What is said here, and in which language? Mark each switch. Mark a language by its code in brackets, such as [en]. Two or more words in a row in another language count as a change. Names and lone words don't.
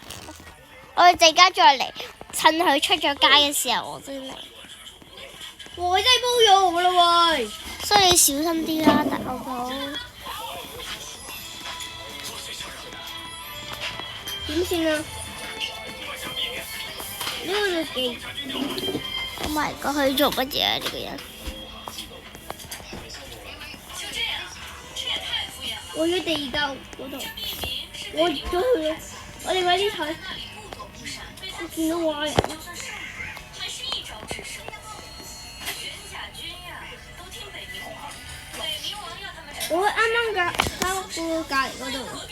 [yue] 我哋陣間再嚟，趁佢出咗街嘅時候，我先嚟。哇！真係煲咗我啦喂！所以你小心啲啦，大佬哥。點算啊？呢個就幾 [en] Oh my god！ [yue] 佢做乜嘢啊？呢個人。我要地窖嗰度，我入咗去啦。我哋快啲睇，我見到壞人啦。我啱啱隔離嗰度。